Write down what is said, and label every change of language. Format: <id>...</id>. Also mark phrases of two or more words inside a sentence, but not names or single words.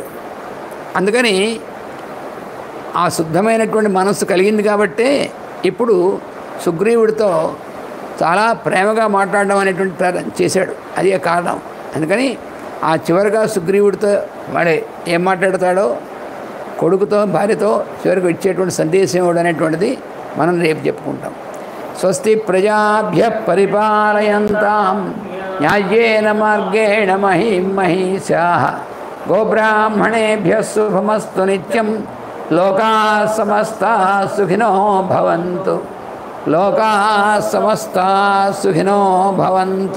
<te>అందుకని ఆ శుద్ధమైనటువంటి మనస్సు కలిగింది కాబట్టే ఇప్పుడు సుగ్రీవుడితో చాలా ప్రేమగా మాట్లాడడం అనేటువంటి చేశాడు. అదే కారణం. అందుకని ఆ చివరిగా సుగ్రీవుడితో వాడే ఏం మాట్లాడతాడో కొడుకుతో భార్యతో చివరికి ఇచ్చేటువంటి సందేశం ఇవ్వడం అనేటువంటిది మనం రేపు చెప్పుకుంటాం.</te> <sa>స్వస్తి ప్రజాభ్య పరిపాలయంతాం న్యాయేన మార్గేణ మహిం మహిషాః గోబ్రాహ్మణేభ్యः శుభమస్తు నిత్యం లోకాః సమస్తాః సుఖినో భవంతు. లోకాః సమస్తాః సుఖినో భవంతు.</sa>